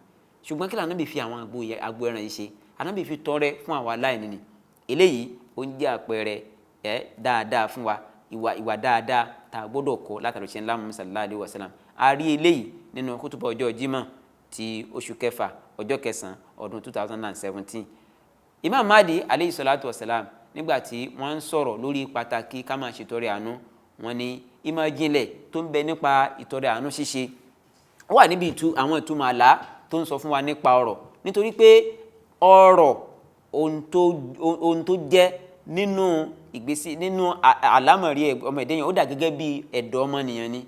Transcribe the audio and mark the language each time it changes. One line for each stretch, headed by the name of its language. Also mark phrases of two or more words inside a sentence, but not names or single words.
Yoruba: Ṣùgbọ́n kí lànà bí fi àwọn agbo ẹran yìí ṣe? Ànábì fi tọrẹ fún àwọn aláìní ni. Eléyìí ó ń jẹ́ àpẹẹrẹ dáadáa fún wa, ìwà dáadáa tá a gbọ́dọ̀ kọ́ látara òjíṣẹ́ ńlá Muhammad
Arabic: صلى الله عليه وسلم.
Yoruba: A rí eléyìí nínú kútùbà ọjọ́ Jímọ̀ ti oṣù kẹfà ọjọ́ kẹsàn-án ọdún 2017. Imam Mahdi
Arabic: عليه الصلاة والسلام
Yoruba: nígbà tí wọ́n ń sọ̀rọ̀ lórí pàtàkì ká máa ṣètọrẹ àánú, wọ́n ní ìmọ̀ ìjìnlẹ̀ tó ń bẹ nípa ìtọrẹ àánú ṣíṣe ó wà níbi àwọn ìtumọ̀ àlá tó ń sọ fún wa nípa ọ̀rọ̀, nítorí pé ọ̀rọ̀ ohun tó jẹ́ nínú ìgbésí nínú àlámọ̀rí ọmọ ẹ̀dẹ́yìn ó dà gẹ́gẹ́ bí ẹ̀dọ̀ ọmọnìyàn ni.